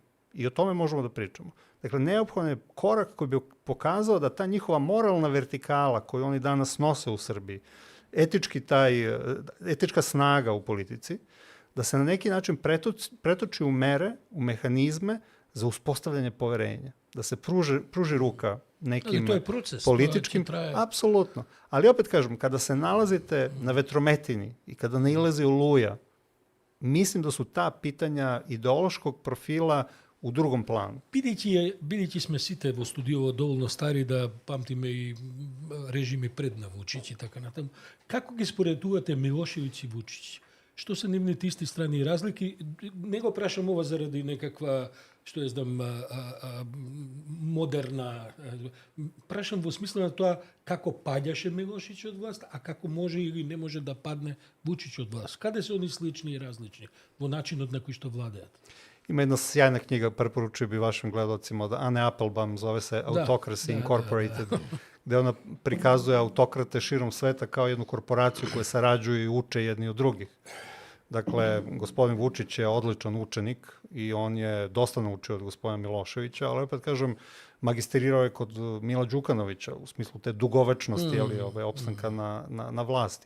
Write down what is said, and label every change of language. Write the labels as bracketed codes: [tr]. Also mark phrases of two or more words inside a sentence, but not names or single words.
[sr] I o tome možemo da pričamo. Dakle, neophodan je korak koji bi pokazao da ta njihova moralna vertikala koju oni danas nose u Srbiji, etička snaga u politici, da se na neki način pretoči u mere, u mehanizme za uspostavljanje poverenja. Da se pruži ruka nekim to je proces, političkim... Apsolutno. Ali opet kažem, kada se nalazite na vetrometini i kada nailazi oluja, mislim da su ta pitanja ideološkog profila u drugom плану. [mk] Бидејќи сме сите во студиово доволно стари да памтиме и режими пред на Вучич и така натаму, како ги споредувате Милошевиќ и Вучич? Што се нивните исти страни и разлики? Не го прашам ова заради некаква, што ја знам, модерна... Прашам во смисла на тоа како паѓаше Милошевиќ од власт, а како може или не може да падне Вучич од власт. Каде се они слични и различни во начинот на кој што владеат? [sr] Има една сјајна книга, препоручуjem би вашим гледалцima, од Ане Applebaum, зове се Autocracy Incorporated, gde ona prikazuje autokrate širom sveta kao jednu korporaciju koje sarađuju i uče jedni od drugih. Dakle, gospodin Vučić je odličan učenik i on je dosta naučio od gospodina Miloševića, ali opet kažem, magisterirao je kod Mila Đukanovića u smislu te dugovečnosti, opstanka na vlasti.